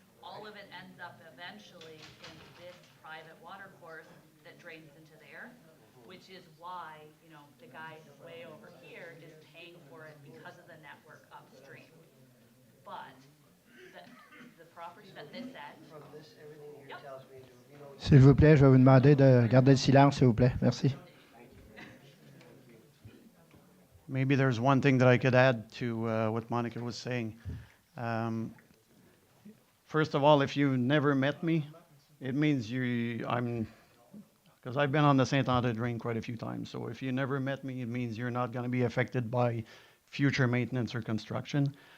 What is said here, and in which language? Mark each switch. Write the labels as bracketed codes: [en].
[en] All of it ends up eventually in this private watercourse that drains into there, which is why, the guy way over here is paying for it because of the network upstream. But the property that this ends, From this, everything here Yep. tells me there will be no. [fr] S'il vous plaît, je vais vous demander de garder le silence, s'il vous plaît. Merci. [en] Maybe there's one thing that I could add to what Monica was saying. First of all, if you never met me, it means because I've been on the St-André Drain quite a few times. So if you never met me, it means you're not going to be affected by future maintenance or construction.